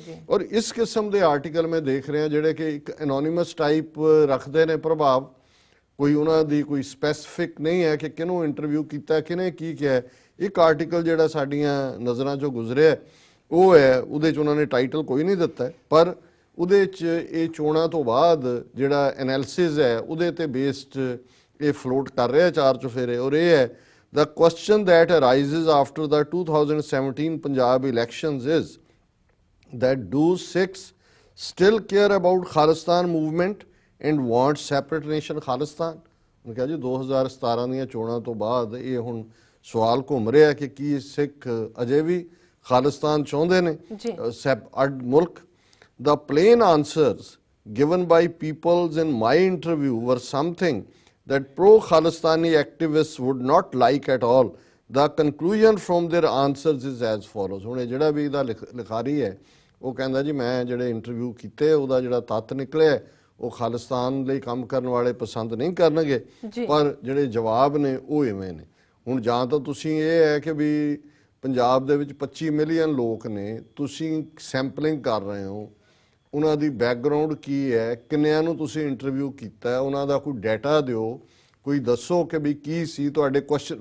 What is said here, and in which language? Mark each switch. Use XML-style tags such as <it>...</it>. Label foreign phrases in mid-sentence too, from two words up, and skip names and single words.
<pa>ਔਰ ਇਸ ਕਿਸਮ ਦੇ ਆਰਟੀਕਲ ਮੈਂ ਦੇਖ ਰਿਹਾ ਜਿਹੜੇ ਕਿ ਇੱਕ</pa> <en>anonymous type</en> <pa>ਰੱਖਦੇ ਨੇ ਪ੍ਰਭਾਵ, ਕੋਈ ਉਹਨਾਂ ਦੀ ਕੋਈ ਸਪੈਸੀਫਿਕ ਨਹੀਂ ਹੈ ਕਿ ਕਿਹਨੂੰ ਇੰਟਰਵਿਊ ਕੀਤਾ, ਕਿਹਨੇ ਕੀ ਕਿਹਾ। ਇੱਕ ਆਰਟੀਕਲ ਜਿਹੜਾ ਸਾਡੀਆਂ ਨਜ਼ਰਾਂ 'ਚੋਂ ਗੁਜ਼ਰਿਆ ਉਹ ਹੈ, ਉਹਦੇ 'ਚ ਉਹਨਾਂ ਨੇ ਟਾਈਟਲ ਕੋਈ ਨਹੀਂ ਦਿੱਤਾ, ਪਰ ਉਹਦੇ 'ਚ ਇਹ ਚੋਣਾਂ ਤੋਂ ਬਾਅਦ ਜਿਹੜਾ ਐਨਾਲਿਸਿਸ ਹੈ ਉਹਦੇ ਤੇ ਬੇਸਡ ਇਹ ਫਲੋਟ ਕਰ ਰਿਹਾ ਚਾਰ ਚੁਫੇਰੇ। ਔਰ ਇਹ ਹੈ</pa> <en>the question that arises after the 2017 Punjab elections is that do Sikhs still care about Khalistan movement and want separate nation Khalistan?</en> <pa>ਮੈਂ ਕਿਹਾ ਜੀ 2017 ਦੀਆਂ ਚੋਣਾਂ ਤੋਂ ਬਾਅਦ ਇਹ ਹੁਣ ਸਵਾਲ ਘੁੰਮ ਰਿਹਾ ਕਿ ਕੀ ਸਿੱਖ ਅਜੇ ਵੀ ਖਾਲਿਸਤਾਨ ਚਾਹੁੰਦੇ ਨੇ, ਅੱਡ ਮੁਲਕ।</pa> <en>The plain answers given by peoples in my interview were something that pro-Khalistani activists would not like at all. The conclusion from their answers is as follows.</en> <pa>ਹੁਣ ਜਿਹੜਾ ਵੀ ਇਹਦਾ ਲਿਖਾਰੀ ਹੈ ਉਹ ਕਹਿੰਦਾ ਜੀ ਮੈਂ ਜਿਹੜੇ ਇੰਟਰਵਿਊ ਕੀਤੇ ਉਹਦਾ ਜਿਹੜਾ ਤੱਤ ਨਿਕਲਿਆ ਉਹ ਖਾਲਿਸਤਾਨ ਲਈ ਕੰਮ ਕਰਨ ਵਾਲੇ ਪਸੰਦ ਨਹੀਂ ਕਰਨਗੇ, ਪਰ ਜਿਹੜੇ ਜਵਾਬ ਨੇ ਉਹ ਇਵੇਂ ਨੇ। ਹੁਣ ਜਾਂ ਤਾਂ ਤੁਸੀਂ ਇਹ ਹੈ ਕਿ ਵੀ ਪੰਜਾਬ ਦੇ ਵਿੱਚ 25 ਮਿਲੀਅਨ ਲੋਕ ਨੇ, ਤੁਸੀਂ ਸੈਂਪਲਿੰਗ ਕਰ ਰਹੇ ਹੋ, ਉਹਨਾਂ ਦੀ ਬੈਕਗਰਾਉਂਡ ਕੀ ਹੈ, ਕਿੰਨਿਆਂ ਨੂੰ ਤੁਸੀਂ ਇੰਟਰਵਿਊ ਕੀਤਾ, ਉਹਨਾਂ ਦਾ ਕੋਈ ਡਾਟਾ ਦਿਓ, ਕੋਈ ਦੱਸੋ ਕਿ ਵੀ ਕੀ ਸੀ ਤੁਹਾਡੇ ਕੁਐਸਚਨ।</pa>